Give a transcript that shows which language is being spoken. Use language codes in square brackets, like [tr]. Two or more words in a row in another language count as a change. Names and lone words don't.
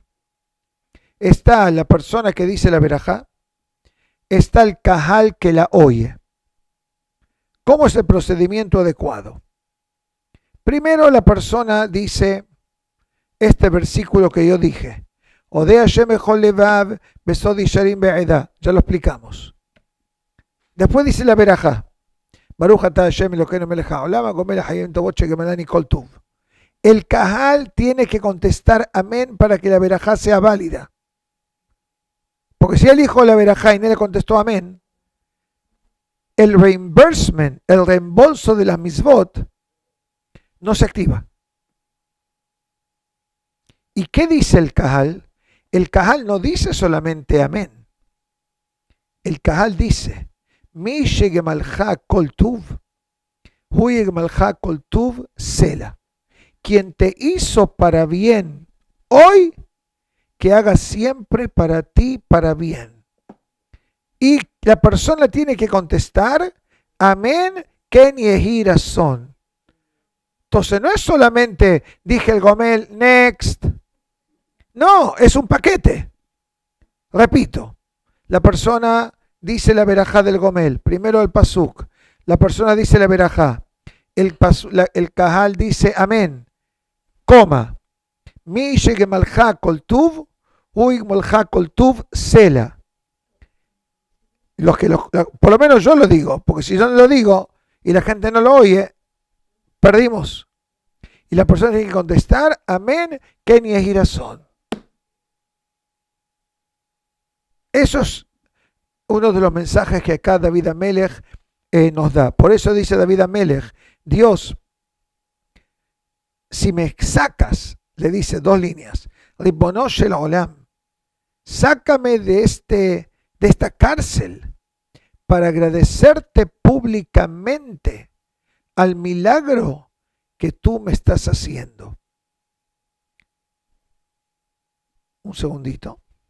[es] Está la persona que dice la verajá, está el cajal que la oye. ¿Cómo es el procedimiento adecuado? Primero la persona dice este versículo que yo dije, [he] אודה השם בכל לבב בסוד ישרים ועדה. [es] Ya lo explicamos. Después dice la verajá, [he] ברוך אתה השם אלוקינו מלך העולם הגומל חייבים טובות שגמלני כל טוב. [es] El cajal tiene que contestar amén para que la verajá sea válida. Porque si él dijo la verajá y no le contestó amén, el reimbursement, el reembolso de las misbot, no se activa. ¿Y qué dice el cajal? El cajal no dice solamente amén. El cajal dice, [he] מי שגמלך כל טוב הוא יגמלך כל טוב סלה. [es] Quien te hizo para bien hoy, que haga siempre para ti para bien. Y la persona tiene que contestar, amén, [he] כן יהי רצון. [es] Entonces no es solamente, dije el Gomel, next. No, es un paquete. Repito, la persona dice la verajá del Gomel, primero el pasuk, la persona dice la verajá, el cajal dice amén, coma, [he] מי שגמלך כל טוב הוא יגמלך כל טוב סלה. [es] Por lo menos yo lo digo, porque si yo no lo digo y la gente no lo oye, perdimos. Y la persona tiene que contestar, amén, [he] כן יהי רצון. [es] Eso es uno de los mensajes que acá David Amelech nos da. Por eso dice David Amelech, Dios, si me sacas, le dice 2 líneas, [he] רבונו של עולם, [es] sácame de esta cárcel para agradecerte públicamente al milagro que tú me estás haciendo. Un segundito.